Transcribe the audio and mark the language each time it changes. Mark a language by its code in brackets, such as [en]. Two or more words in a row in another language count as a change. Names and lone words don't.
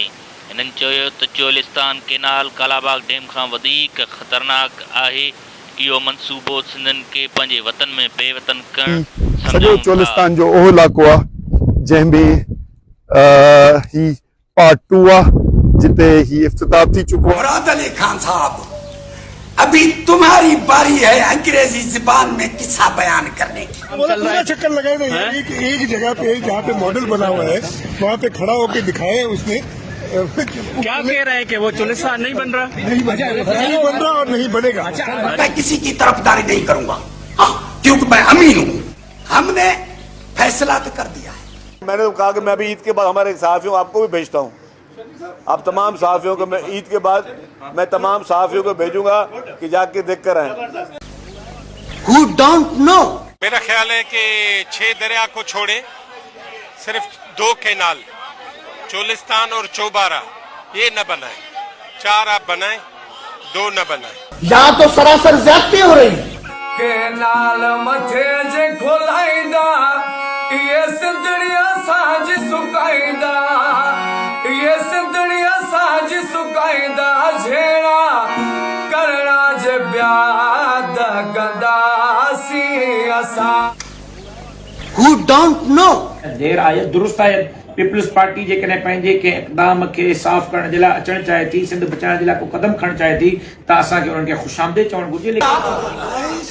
[sd] हिननि चयो त चोलिस्तान केनाल कालाबाग डैम खां वधीक ख़तरनाक आहे। इहो मनसूबो सिंधनि खे पंहिंजे वतन में बेवतन करणु सॼो चोलिस्तान जो उहो इलाइक़ो आहे जंहिंमें ही पार्ट 2 आहे, जिते ही इफ्तिताह थी चुको है। [ur] مراد علی خان صاحب، ابھی تمہاری باری ہے انگریزی زبان میں قصہ بیان کرنے کی. پورا چکر لگائے نا، ایک جگہ پہ جہاں پہ ماڈل بنا ہوا ہے وہاں پہ کھڑا ہوکر دکھائے اس نے. کیا کہہ رہے ہیں کہ وہ چولستان نہیں بن رہا? نہیں بن رہا اور نہیں بنےگا. میں کسی کی طرفداری نہیں کروں گا، ہاں، کیونکہ میں امین ہوں. ہم نے فیصلہ تو کر دیا ہے. میں نے تو کہا کہ میں ابھی عید کے بعد ہمارے صحافیوں آپ کو بھی بھیجتا ہوں۔ آپ تمام صحافیوں کو میں عید کے بعد میں تمام صحافیوں کو بھیجوں گا کہ جاکے دیکھ کر آئے. [en] Who don't know? [ur] میرا خیال ہے کہ 6 دریا کو چھوڑے صرف 2 کینال چولستان اور چوبارہ یہ نہ بنائے، 4 آپ بنائے، 2 نہ بنائے. یہاں تو سراسر زیادتی ہو رہی ہے. [sd] केनाल मथे जे खोलाइंदा ये सिंधड़िया साज सुकाइंदा, ये सिंधड़िया साज सुकाइंदा, झेड़ा करना जे ब्याद गंदासी असा। [en] Who don't know? [sd] देर आयत दुरुस्त आयत पीपल्स पार्टी जेकॾहिं पंहिंजे कंहिं इक़दाम खे साफ़ करण जे लाइ अचणु चाहे थी, सिंध बचाइण जे लाइ को क़दम खणणु चाहे थी, त असांखे उन्हनि खे ख़ुशामदीद चवणु घुरिजे।